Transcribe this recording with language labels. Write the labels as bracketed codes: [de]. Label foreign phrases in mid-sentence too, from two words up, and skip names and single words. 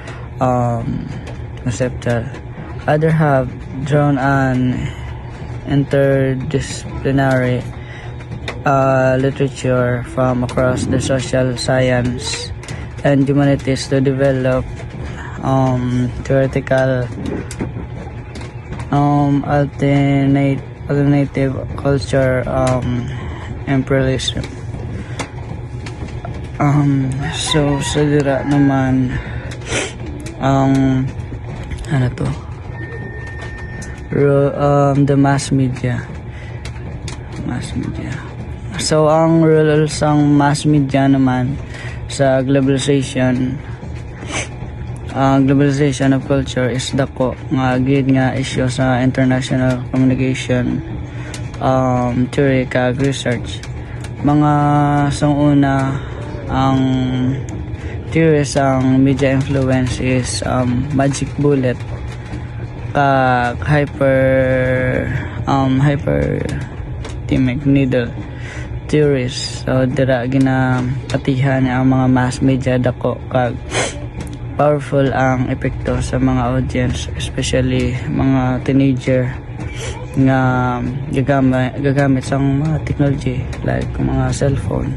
[en] Other have drawn an interdisciplinary literature from across the social science and humanities to develop theoretical alternative culture imperialism. [hil] So sa dira naman [en] the mass media. [hil] So ang role sang [en] mass media [hil] naman sa [en] globalization of culture is [hil] dako nga gid nga issue sa [en] international communication theory [hil] kag research. Mga sanguna ang theory sang media influence is [en] magic bullet [hil] kag [en] hyperthermic needle theories. [hil] So dira ginapatihan ang mga [en] mass media [hil] dako kag powerful ang epekto sa mga audience, especially mga teenager nga gagamit sang mga technology like mga cellphone.